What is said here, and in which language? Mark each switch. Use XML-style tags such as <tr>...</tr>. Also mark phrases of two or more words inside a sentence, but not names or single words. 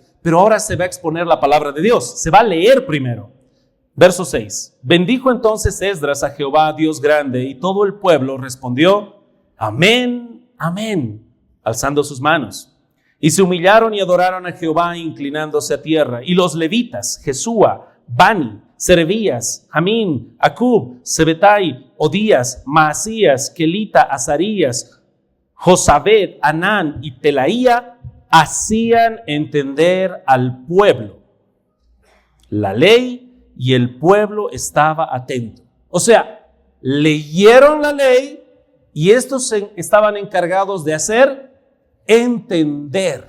<es>Pero ahora se va a exponer la palabra de Dios, se va a leer primero. Verso 6. Bendijo entonces Esdras a Jehová, Dios grande, y todo el pueblo respondió, amén, amén, alzando sus manos. Y se humillaron y adoraron a Jehová, inclinándose a tierra. Y los levitas, Jesúa, Bani, Serebías, Jamín, Acub, Sebetai, Odías, Maasías, Kelita, Azarías, Josabed, Anán y Pelaía, hacían entender al pueblo la ley, y el pueblo estaba atento. O sea, leyeron la ley y estos estaban encargados de hacer entender.</es>